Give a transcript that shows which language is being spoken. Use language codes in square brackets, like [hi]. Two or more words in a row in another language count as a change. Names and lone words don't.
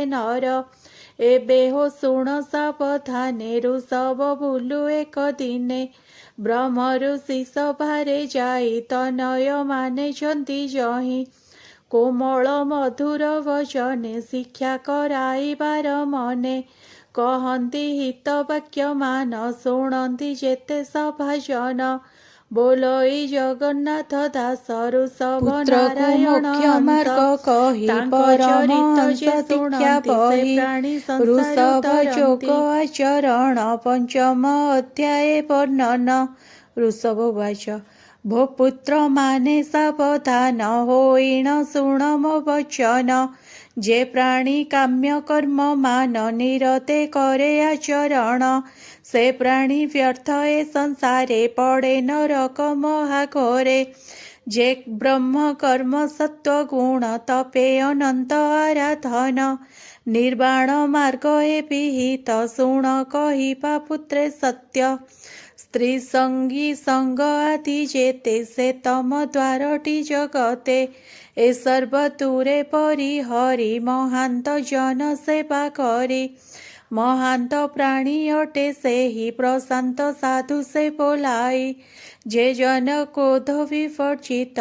[or] ନର ଏବେ ହୋ ଶୁଣ ସାବଧାନେ ଋଷଭ ବୁଲୁ ଏକ ଦିନେ ବ୍ରହ୍ମ ଋଷି ସଭାରେ ଯାଇ ତନୟ ମାନେ ଯନ୍ତି ଯହିଁ କୋମଳ ମଧୁର ବଚନେ ଶିକ୍ଷା କରାଇବାର ମନେ କହନ୍ତି ହିତ ବାକ୍ୟ ମାନ ଶୁଣନ୍ତି ଯେତେ ସଭାଜନ ବୋଲଇ ଜଗନ୍ନାଥ ଦାସ ଋଷଭ ନାରାୟଣ ଋଷଭ ଯୋଗ ଆଚରଣ ପଞ୍ଚମ ଅଧ୍ୟାୟ ବର୍ଣ୍ଣନ ଋଷଭ ଉବାଚ ଭୋ ପୁତ୍ର ମାନେ ସାବଧାନ ହୋଇଣ ଶୁଣ ମୋ ବଚନ ଯେ ପ୍ରାଣୀ କାମ୍ୟ କର୍ମ ମାନ ନିରତେ କରେ ଆଚରଣ ସେ ପ୍ରାଣୀ ବ୍ୟର୍ଥ ଏ ସଂସାରେ ପଡ଼େ ନରକ ମହାଘୋରେ ଯେ ବ୍ରହ୍ମ କର୍ମ ସତ୍ତ୍ୱ ଗୁଣ ତପେ ଅନନ୍ତ ଆରାଧନ ନିର୍ବାଣ ମାର୍ଗ ଏ ବିହିତ ଶୁଣ କହିପା ପୁତ୍ରେ ସତ୍ୟ ସ୍ତ୍ରୀ ସଙ୍ଗୀ ସଙ୍ଗ ଆଦି ଯେତେ ସେ ତମ ଦ୍ୱାରଟି ଜଗତେ ଏ ସର୍ବତୁରେ ପରିହରି ମହାନ୍ତ ଜନ ସେବା କରି ମହାନ୍ତ ପ୍ରାଣୀ ଅଟେ ସେହି ପ୍ରଶାନ୍ତ ସାଧୁ ସେ ବୋଲାଇ ଯେ ଜନ କ୍ରୋଧ ବିବର୍ଜିତ